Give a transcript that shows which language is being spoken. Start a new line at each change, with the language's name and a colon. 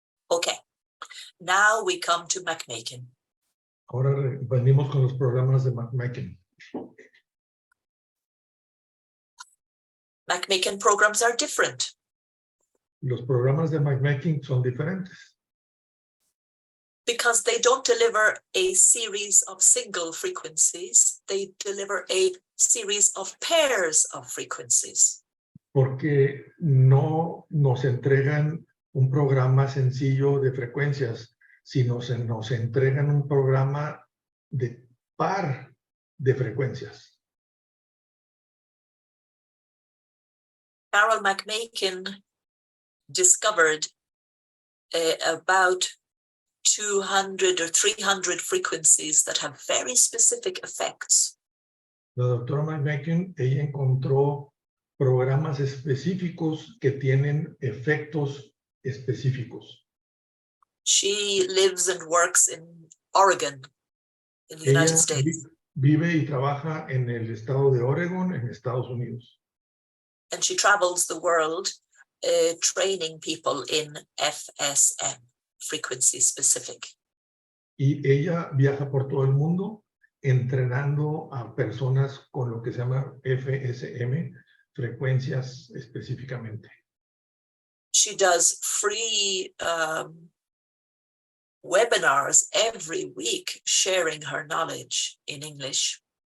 English: Okay, now we come to MagHealy.
Spanish: Ahora venimos con los programas de MagHealy.
English: MagHealy programs are different.
Spanish: Los programas de MagHealy son diferentes.
English: Because they don't deliver a series of single frequencies, they deliver a series of pairs of frequencies.
Spanish: Porque no nos entregan un programa sencillo de frecuencias, sino nos entregan un programa de par de frecuencias.
English: Carol McMakin discovered about 200 or 300 frequencies that have very specific effects.
Spanish: La doctora McMakin, ella encontró programas específicos que tienen efectos específicos.
English: She lives and works in Oregon, in the United States.
Spanish: Vive y trabaja en el estado de Oregon, en Estados Unidos.
English: And she travels the world training people in FSM, frequency specific.
Spanish: Y ella viaja por todo el mundo entrenando a personas con lo que se llama FSM, frecuencias específicamente.
English: She does free webinars every week sharing her knowledge in English.